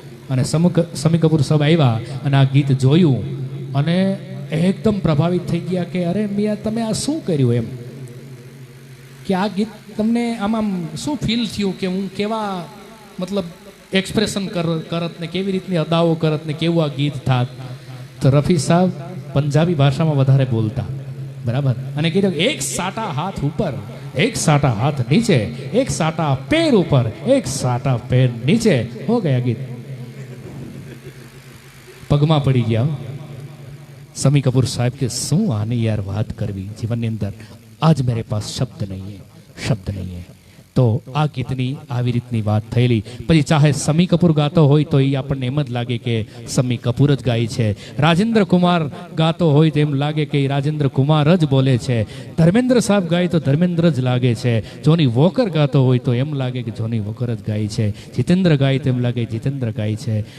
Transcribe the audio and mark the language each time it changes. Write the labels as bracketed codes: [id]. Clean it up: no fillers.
[gu] અને શમ્મી કપૂર સાહેબ આવ્યા અને આ ગીત જોયું અને એકદમ પ્રભાવિત થઈ ગયા કે અરે મિયા તમે આ શું કર્યું, એમ કે આ ગીત તમને આમ શું ફીલ થયું, કે હું કેવા મતલબ એક્સપ્રેશન કરત ને કેવી રીતની અદાઓ કરત ને કેવું આ ગીત થાત. તો રફી સાહેબ પંજાબી ભાષામાં વધારે બોલતા, બરાબર, અને કીધું એક સાટા હાથ ઉપર, [hi] एक साटा हाथ नीचे, एक साटा पैर ऊपर, एक साटा पैर नीचे, हो गया गीत. [gu] પગમાં પડી ગયા શમ્મી કપૂર સાહેબ કે શું આની યાર વાત કરવી જીવનની અંદર, [hi] આજ મેરે પાસ શબ્દ નહીં હે, શબ્દ નહીં હે. [gu] તો આ ગીતની આવી રીતની વાત થયેલી. પછી ચાહે શમ્મી કપૂર ગાતો હોય તો એ આપણને એમ જ લાગે કે શમ્મી કપૂર જ ગાય છે, રાજેન્દ્ર કુમાર ગાતો હોય તો એમ લાગે કે રાજેન્દ્ર કુમાર જ બોલે છે, ધર્મેન્દ્ર સાહેબ ગાય તો ધર્મેન્દ્ર જ લાગે છે, જોની વોકર ગાતો હોય તો એમ લાગે કે જોની વોકર જ ગાય છે, જીતેન્દ્ર ગાય તો એમ લાગે જીતેન્દ્ર ગાય છે.